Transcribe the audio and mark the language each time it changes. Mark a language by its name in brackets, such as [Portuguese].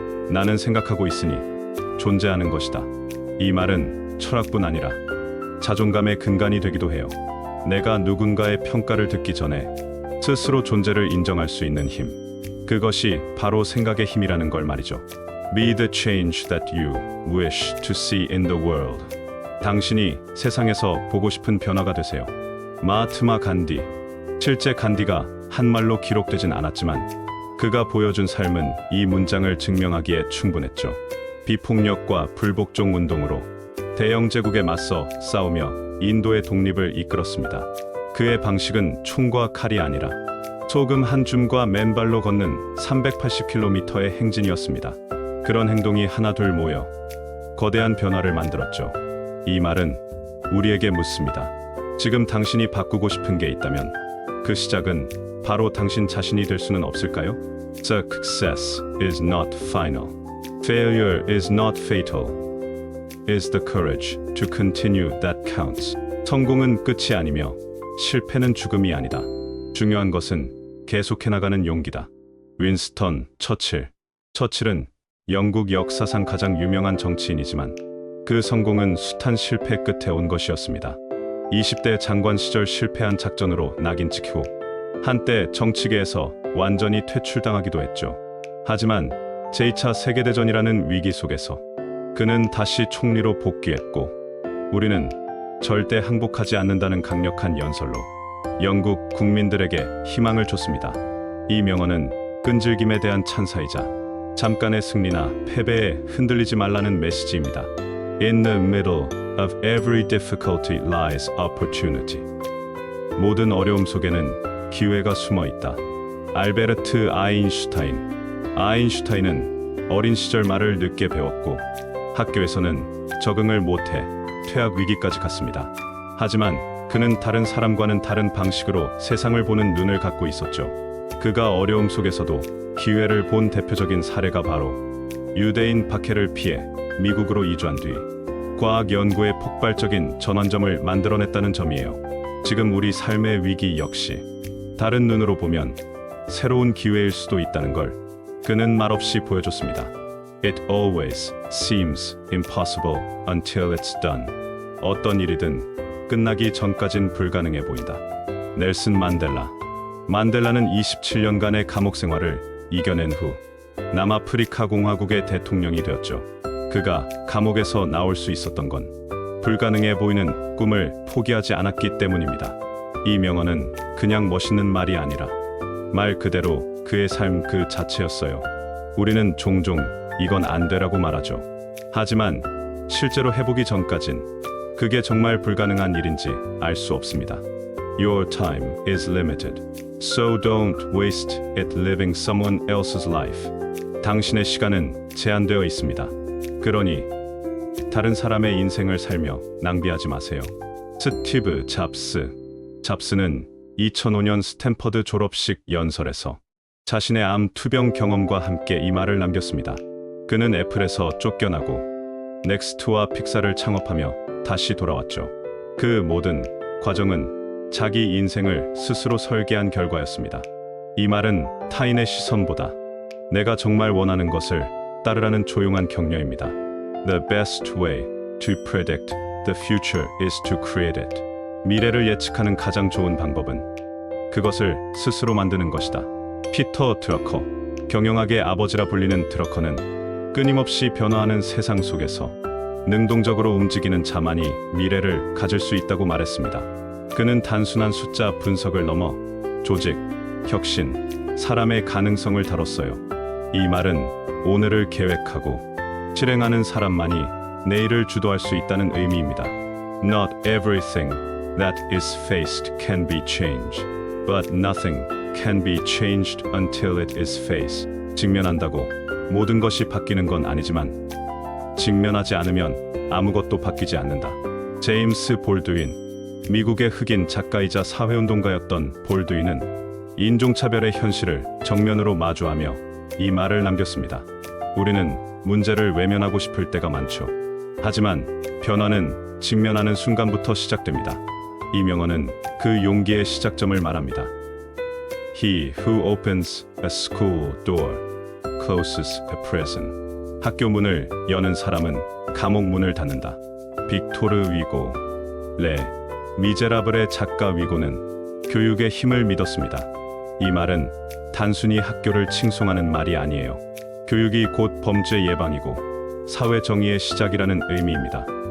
[Korean] 나는 생각하고 있으니 존재하는 것이다. 이 말은 철학뿐 아니라 자존감의 근간이 되기도 해요. 내가 누군가의 평가를 듣기 전에 스스로 존재를 인정할 수 있는 힘. 그것이 바로 생각의 힘이라는 걸 말이죠. [English] Be the change that you wish to see in the world. [Korean] 당신이 세상에서 보고 싶은 변화가 되세요. 마하트마 간디. 실제 간디가 한 말로 기록되진 않았지만 그가 보여준 삶은 이 문장을 증명하기에 충분했죠. 비폭력과 불복종 운동으로 대영 제국에 맞서 싸우며 인도의 독립을 이끌었습니다. 그의 방식은 총과 칼이 아니라 소금 한 줌과 맨발로 걷는 380km의 행진이었습니다. 그런 행동이 하나둘 모여 거대한 변화를 만들었죠. 이 말은 우리에게 묻습니다. 지금 당신이 바꾸고 싶은 게 있다면 그 시작은 바로 당신 자신이 될 수는 없을까요? [English] Success is not final. Failure is not fatal. Is the courage to continue that counts. [Korean] 성공은 끝이 아니며 실패는 죽음이 아니다. 중요한 것은 계속해 나가는 용기다. 윈스턴 처칠. 처칠은 영국 역사상 가장 유명한 정치인이지만 그 성공은 숱한 실패 끝에 온 것이었습니다. 20대 장관 시절 실패한 작전으로 낙인 찍히 후 한때 정치계에서 완전히 퇴출당하기도 했죠. 하지만 제2차 세계대전이라는 위기 속에서 그는 다시 총리로 복귀했고 우리는 절대 항복하지 않는다는 강력한 연설로 영국 국민들에게 희망을 줬습니다. 이 명언은 끈질김에 대한 찬사이자 잠깐의 승리나 패배에 흔들리지 말라는 메시지입니다. [English] In the middle of every difficulty lies opportunity. [Korean] 모든 어려움 속에는 기회가 숨어 있다. 알베르트 아인슈타인. 아인슈타인은 어린 시절 말을 늦게 배웠고 학교에서는 적응을 못해 퇴학 위기까지 갔습니다. 하지만 그는 다른 사람과는 다른 방식으로 세상을 보는 눈을 갖고 있었죠. 그가 어려움 속에서도 기회를 본 대표적인 사례가 바로 유대인 박해를 피해 미국으로 이주한 뒤 과학 연구에 폭발적인 전환점을 만들어냈다는 점이에요. 지금 우리 삶의 위기 역시 다른 눈으로 보면 새로운 기회일 수도 있다는 걸 그는 말없이 보여줬습니다. [English] It always seems impossible until it's done. [Korean] 어떤 일이든 끝나기 전까진 불가능해 보인다. 넬슨 만델라. 만델라는 27년간의 감옥 생활을 이겨낸 후 남아프리카 공화국의 대통령이 되었죠. 그가 감옥에서 나올 수 있었던 건 불가능해 보이는 꿈을 포기하지 않았기 때문입니다. 이 명언은 그냥 멋있는 말이 아니라 말 그대로 그의 삶 그 자체였어요. 우리는 종종 이건 안 되라고 말하죠. 하지만 실제로 해보기 전까진 그게 정말 불가능한 일인지 알 수 없습니다. [English] Your time is limited, so don't waste it living someone else's life. [Korean] 당신의 시간은 제한되어 있습니다. 그러니 다른 사람의 인생을 살며 낭비하지 마세요. 스티브 잡스. 잡스는 2005년 스탠퍼드 졸업식 연설에서 자신의 암 투병 경험과 함께 이 말을 남겼습니다. 그는 애플에서 쫓겨나고 넥스트와 픽사를 창업하며 다시 돌아왔죠. 그 모든 과정은 자기 인생을 스스로 설계한 결과였습니다. 이 말은 타인의 시선보다 내가 정말 원하는 것을 따르라는 조용한 격려입니다. [English] The best way to predict the future is to create it. [Korean] 미래를 예측하는 가장 좋은 방법은 그것을 스스로 만드는 것이다. 피터 드러커. 경영학의 아버지라 불리는 드러커는 끊임없이 변화하는 세상 속에서 능동적으로 움직이는 자만이 미래를 가질 수 있다고 말했습니다. 그는 단순한 숫자 분석을 넘어 조직, 혁신, 사람의 가능성을 다뤘어요. 이 말은 오늘을 계획하고 실행하는 사람만이 내일을 주도할 수 있다는 의미입니다. [English] Not everything that is faced can be changed, but nothing can be changed until it is faced. [Korean] 직면한다고 모든 것이 바뀌는 건 아니지만 직면하지 않으면 아무것도 바뀌지 않는다. 제임스 볼드윈, 미국의 흑인 작가이자 사회운동가였던 볼드윈은 인종차별의 현실을 정면으로 마주하며 이 말을 남겼습니다. 우리는 문제를 외면하고 싶을 때가 많죠. 하지만 변화는 직면하는 순간부터 시작됩니다. 이 명언은 그 용기의 시작점을 말합니다. [English] He who opens a school door closes a prison. [Korean] 학교 문을 여는 사람은 감옥 문을 닫는다. 빅토르 위고, 레 미제라블의 작가 위고는 교육의 힘을 믿었습니다. 이 말은 단순히 학교를 칭송하는 말이 아니에요. 교육이 곧 범죄 예방이고 사회 정의의 시작이라는 의미입니다.